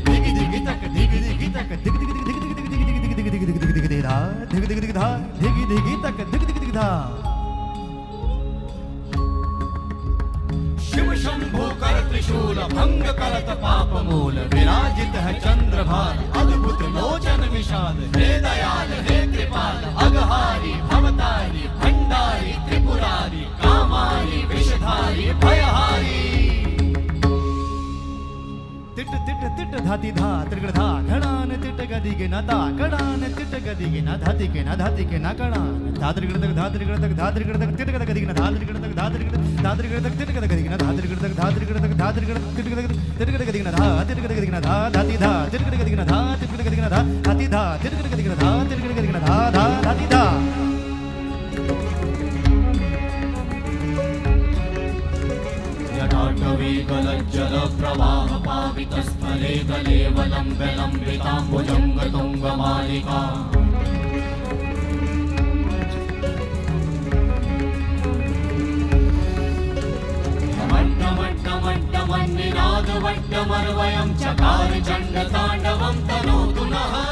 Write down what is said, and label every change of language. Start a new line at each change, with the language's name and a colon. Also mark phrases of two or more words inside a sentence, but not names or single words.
Hindi: दिग दिग तक दिग दिग तक दिग दिग दिग दिग दिग दिग दिग दिग दिग दिग दिग दिग धा दिग दिग दिग धा दिग दिग तक दिग दिग दिग धा शिव शंभो कर त्रिशूल भंग करत पाप मूल विराजित है चंद्रभार अद्भुत लोचन विशाल हे दयाल हे कृपाल अघहारी भवतारी भंडारी त्रिपुरारी कामारी विषधारी भयहारी तिट तिट तिट धाती धा त्रिगड़ धा घड़ान तिट ತಿಟ್ಟಗದಿಗೆ ನ ತಾಕಡಾನ ತಿಟ್ಟಗದಿಗೆ ನ ಧಾತಿಗೆ ನ ಧಾತಿಗೆ ನ ಕಡಾನ ಧಾದ್ರಿಗಿಡದಾಗ ಧಾದ್ರಿಗಿಡದಾಗ ಧಾದ್ರಿಗಿಡದಾಗ ತಿಟ್ಟಗದ ಗದಿಗೆ ನ ಧಾದ್ರಿಗಿಡದಾಗ ಧಾದ್ರಿಗಿಡದಾಗ ತಿಟ್ಟಗದ ಗದಿಗೆ ನ ಧಾದ್ರಿಗಿಡದಾಗ ಧಾದ್ರಿಗಿಡದಾಗ ತಿಟ್ಟಗದ ಗದಿಗೆ ನ ಧಾ ತಿಟ್ಟಗದ ಗದಿಗೆ ನ ಧಾ ಧಾತಿ ಧಾ ತಿಟ್ಟಗದ ಗದಿಗೆ ನ ಧಾ ತಿಟ್ಟಗದ ಗದಿಗೆ ನ ಧಾ ಹತಿ ಧಾ ತಿಟ್ಟಗದ ಗದಿಗೆ ನ ಧಾ ತಿಟ್ಟಗದ ಗದಿಗೆ ನ ಧಾ ಧಾ ಧಾತಿ ಧಾ
Sanskrit: जटाटवी गलज्जल प्रवाह पावितस्थले गलेवलम्ब्य लम्बिताम्बुजङ्ग तुङ्गमालिका मट्टमट्टमट्टमन्निनादवट्टमर्वयं चकार चण्डताण्डवं तनोतु नः